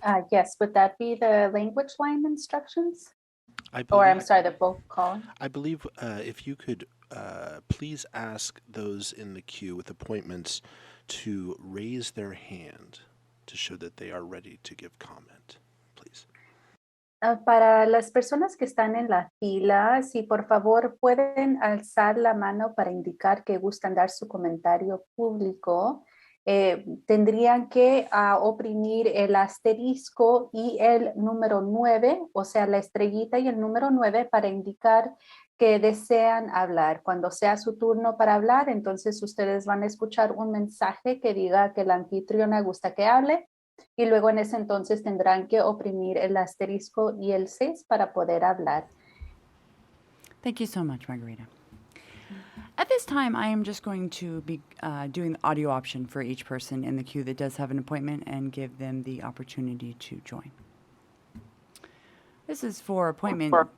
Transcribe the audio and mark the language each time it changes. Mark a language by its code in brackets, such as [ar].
[en] Yes, would that be the language line instructions? Or I'm sorry, the vocal call? I believe if you could please ask those in the queue with appointments to raise their hand to show that they are ready to give comment, please. [es] Para las personas que están en la fila, si por favor pueden alzar la mano para indicar que gustan dar su comentario público, tendrían que oprimir el asterisco y el número 9, o sea, la estrellita y el número 9 para indicar que desean hablar. Cuando sea su turno para hablar, entonces ustedes van a escuchar un mensaje que diga que la anfitriona gusta que hable, y luego en ese entonces tendrán que oprimir el asterisco y el 6 para poder hablar. [en] Thank you so much, Margarita. At this time, I am just going to be doing the audio option for each person in the queue that does have an appointment and give them the opportunity to join. This is for appointment.